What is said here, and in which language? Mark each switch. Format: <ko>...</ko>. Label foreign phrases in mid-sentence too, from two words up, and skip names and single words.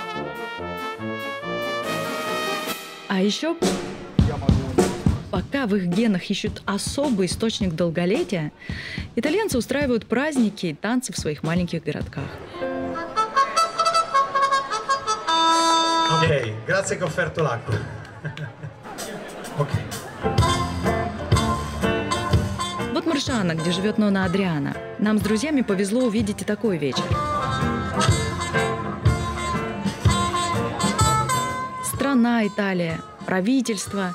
<ru>А еще, пока в их генах ищут особый источник долголетия, итальянцы устраивают праздники и танцы в своих маленьких городках.</ru> <it>Ok, grazie che ho offerto l'acqua. Ok.</it> <ru>Вот Маршана, где живет Нона Адриана. Нам с друзьями повезло увидеть и такой вечер. Страна Италия, правительство.</ru>